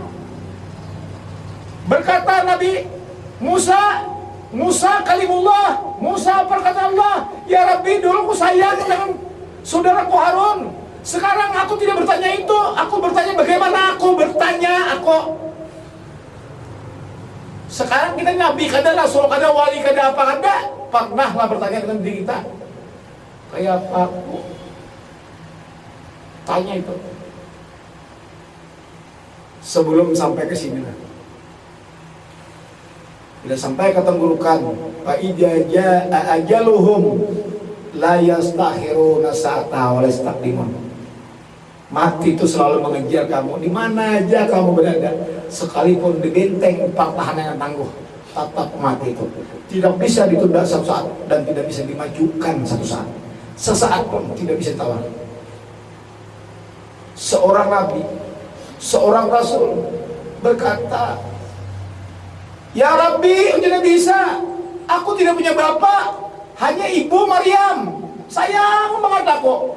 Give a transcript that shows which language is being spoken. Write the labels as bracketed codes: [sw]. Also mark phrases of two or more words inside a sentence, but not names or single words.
[id] Berkata Nabi Musa kalimullah, Musa perkataan Allah, [ar] يا ربي, [id] dulu aku sayang dengan saudaraku Harun. Sekarang aku tidak bertanya itu, aku bertanya bagaimana aku bertanya aku. [bjn] Sekarang kita Nabi kada, Rasul kada, wali kada, apa kada, pernahlah bertanya dengan diri kita, kayak apa aku? [id] Tanya itu sebelum sampai ke sini lah. Bila sampai ke tenggorokan, [ar] فإذا جاء أجلهم لا يستأخرون ساعة ولا يستقدمون. [id] Mati itu selalu mengejar kamu di mana aja kamu berada, sekalipun di benteng pertahanan yang tangguh, tetap mati itu tidak bisa ditunda satu saat dan tidak bisa dimajukan satu saat. Sesaat pun tidak bisa ditawar. Seorang nabi, seorang rasul berkata, [ar] يا ربي, [id] tidak bisa, aku tidak punya bapak, hanya ibu Maryam, sayang banget aku.